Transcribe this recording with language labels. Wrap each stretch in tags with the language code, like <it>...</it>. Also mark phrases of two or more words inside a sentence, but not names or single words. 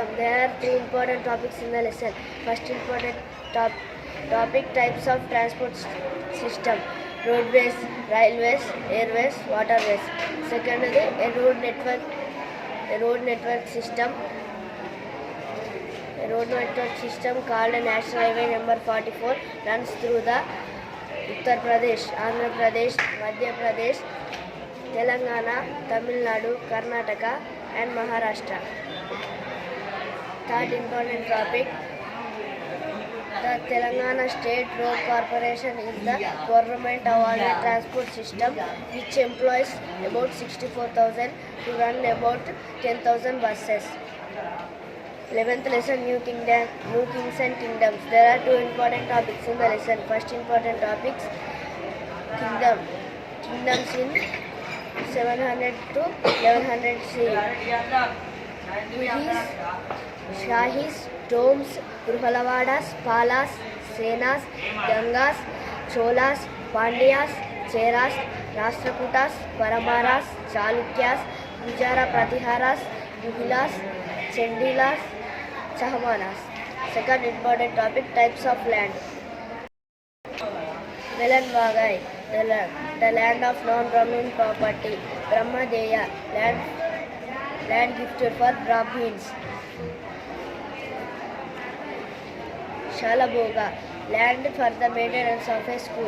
<en>There are three important topics in the lesson. First important topic: types of transport system. Roadways, railways, airways, waterways. Secondly, a road network system. A road network system called National Highway number 44 runs through the Uttar Pradesh, Andhra Pradesh, Madhya Pradesh, Telangana, Tamil Nadu, Karnataka and Maharashtra. Third important topic: the Telangana State Road Corporation is the government awarded transport system which employs about 64,000 to run about 10,000 buses. 11th lesson: New Kings and Kingdoms. There are two important topics in the lesson. First important topics: kingdoms in 700 to 1100 CE. Shahis, Domes, Gurhalavadas, Palas, Senas, Gangas, Cholas, Pandyas, Cheras, Rashtrakutas, Paramaras, Chalukyas, Gujara Pratiharas, Muhilas, Chendilas, Chahmanas. Second important topic: types of land. Velanvagai, the land of non-Brahmin property. Brahmadeya, land gifted for Brahmins. Shalabhoga, land for the maintenance of a school.</en>